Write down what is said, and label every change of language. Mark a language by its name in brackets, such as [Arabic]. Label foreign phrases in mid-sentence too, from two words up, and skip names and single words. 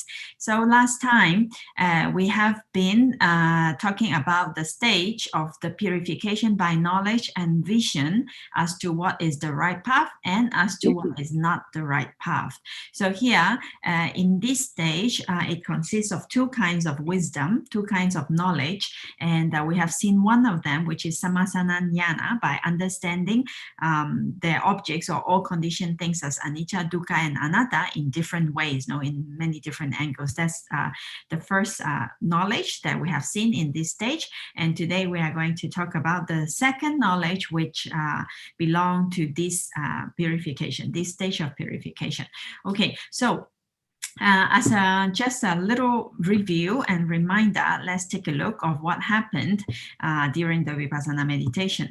[English] So last time, we have been talking about the stage of the purification by knowledge and vision as to what is the right path and as to what is not the right path. So here, in this stage, it consists of two kinds of wisdom, two kinds of knowledge, and we have seen one of them, which is Sammasananyana, by understanding the objects or all conditioned things as [Pali] anicca, dukkha, [English] and anatta in different ways, in many different angles. That's the first knowledge that we have seen in this stage. And today we are going to talk about the second knowledge, which belong to this purification, this stage of purification. Okay, so as just a little review and reminder, let's take a look of what happened during the Vipassana meditation.